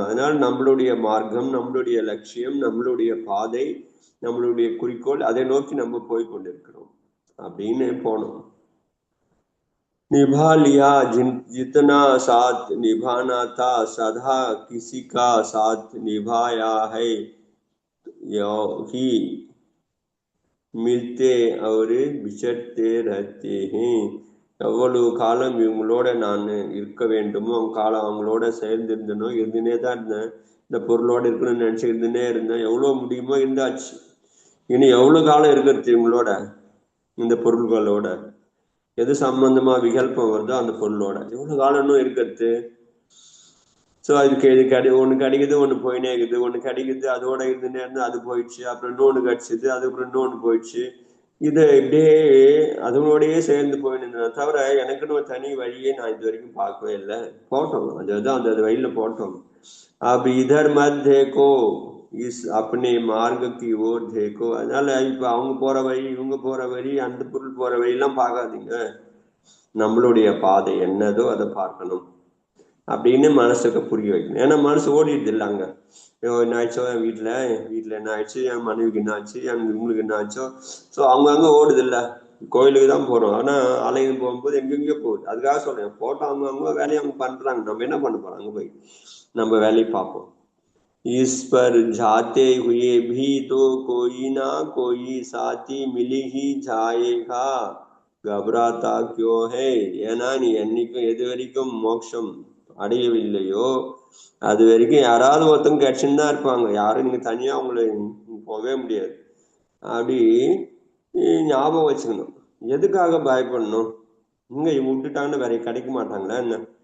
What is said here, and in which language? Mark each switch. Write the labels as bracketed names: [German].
[Tamil] அதனால நம்மளுடைய மார்க்கம், நம்மளுடைய லட்சியம், நம்மளுடைய பாதை, நம்மளுடைய குறிக்கோள், அதை நோக்கி நம்ம போய் கொண்டிருக்கிறோம் அப்படின்னு போனோம். [Hindi] निभा लिया जितना साथ निभाना था, सदा किसी का साथ निभाया है, ही मिलते और बिछड़ते रहते हैं. [Tamil] எவ்வளவு காலம் இவங்களோட நான் இருக்க வேண்டுமோ அவங்களோட சேர்ந்திருந்தனோ இருந்துனே தான் இருந்தேன். இந்த பொருளோட இருக்கணும்னு நினைச்சு இருந்துனே இருந்தேன். எவ்வளவு முடியுமோ இருந்தாச்சு. இனி எவ்வளவு காலம் இருக்கிறது இவங்களோட, இந்த பொருள்களோட? எது சம்பந்தமா விகல்பம் வருதோ அந்த பொருளோட எவ்வளவு காலம் இன்னும் இருக்கிறது? ஸோ அதுக்கு இது ஒன்று கிடைக்குது, ஒன்று போயினே இருக்குது, ஒன்று கிடைக்குது, அதோட இருந்துனே இருந்து அது போயிடுச்சு, அப்புறம் இன்னொன்று கிடைச்சிது, அதுக்கப்புறம் இன்னொன்று போயிடுச்சு. இதை இப்படியே அதனோடையே சேர்ந்து போயின்னு தவிர எனக்குன்னு ஒரு தனி வழியே நான் இது வரைக்கும் பார்க்கவே இல்லை. போட்டோம், அதுதான் அந்த வழியில போட்டோம். [Hindi] अब इधर मत देखो, इस अपने मार्ग की ओर देखो. [Tamil] அதனால இப்ப அவங்க போற வழி, இவங்க போற வழி, அந்த பொருள் போற வழியெல்லாம் பார்க்காதீங்க. நம்மளுடைய பாதை என்னதோ அதை பார்க்கணும் அப்படின்னு மனசுக்கு புரிய வைக்கணும். ஏன்னா மனசு ஓடிடுது இல்லை அங்க. என்ன ஆயிடுச்சோ என் வீட்டுல என்ன ஆயிடுச்சு, என் மனைவிக்கு என்ன ஆச்சு, இவங்களுக்கு என்ன ஆச்சோ. ஸோ அவங்க ஓடுது இல்லை. கோயிலுக்கு தான் போறோம், ஆனா அலைந்து போகும்போது எங்கெங்கயோ போகுது. அதுக்காக சொல்றேன், போட்டோ அவங்க வேலையை அவங்க பண்றாங்க, நம்ம என்ன பண்ண போறோம்? அங்க போய் நம்ம வேலையை பார்ப்போம். [Hindi] इस पर जाते हुए भी तो कोई ना कोई साथी मिल ही जाएगा, घबराता क्यों है? [Tamil] ஏன்னா நீ என்னைக்கும் எது வரைக்கும் மோட்சம் அடையவில்லையோ அது வரைக்கும் யாராவது ஒருத்தங்க கிடைச்சுன்னு தான் இருப்பாங்க. யாரும் நீங்க தனியா அவங்களை போகவே முடியாது. அப்படி ஞாபகம் வச்சுக்கணும். எதுக்காக பயப்படணும்? இங்க இவங்க விட்டுட்டாங்கன்னு வேற கிடைக்க மாட்டாங்களா என்ன?